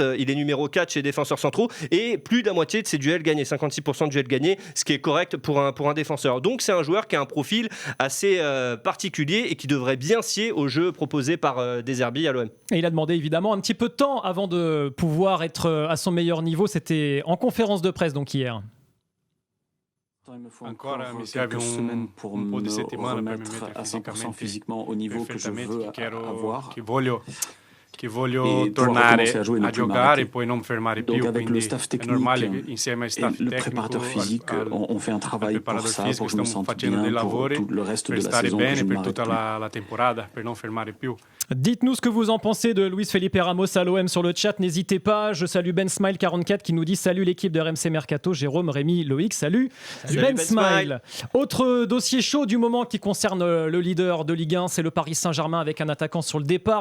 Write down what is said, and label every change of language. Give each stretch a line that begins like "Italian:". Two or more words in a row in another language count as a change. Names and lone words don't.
French: Il est numéro 4 chez les défenseurs centraux et plus de la moitié de ses duels gagnés, 56% de duels gagnés, ce qui est correct pour un défenseur. Donc c'est un joueur qui a un profil assez particulier et qui devrait bien scier au jeu proposé par De Zerbi à l'OM. Et il a demandé évidemment un petit peu de temps avant de pouvoir être à son meilleur niveau. C'était en conférence de presse donc hier. Il me faut
Italian: Ancora mi serve
French: quelques semaines pour
Italian: un po' di
French: me
Italian: settimane per
French: remettre
Italian: mettere
French: à 100%
Italian: fisicamente
French: physiquement au niveau que je veux avoir.
Italian: che voglio
French: Et
Italian: tornare
French: recommencer à jouer, ne
Italian: a
French: plus
Italian: giocare
French: m'arrêter.
Italian: e poi non fermare
French: Donc
Italian: più,
French: avec
Italian: quindi
French: le staff
Italian: è
French: technique
Italian: normale che insieme al
French: et
Italian: staff
French: le
Italian: tecnico,
French: préparateur physique, on fait un travail pour
Italian: preparatore
French: ça,
Italian: fisico,
French: pour que je me
Italian: stiamo
French: sente
Italian: facendo dei
French: bien pour
Italian: lavori
French: tout le reste de
Italian: per
French: la
Italian: stare
French: saison, que je
Italian: bene
French: ne
Italian: per
French: m'arrête
Italian: tutta
French: plus.
Italian: la temporada, per non fermare più.
French: Dites-nous ce que vous en pensez de Luis Felipe Ramos à l'OM sur le chat. N'hésitez pas. Je salue Ben Smile 44 qui nous dit salut l'équipe de RMC Mercato. Jérôme, Rémi, Loïc, salut. Ben Smile. Autre dossier chaud du moment qui concerne le leader de Ligue 1, c'est le Paris Saint-Germain avec un attaquant sur le départ.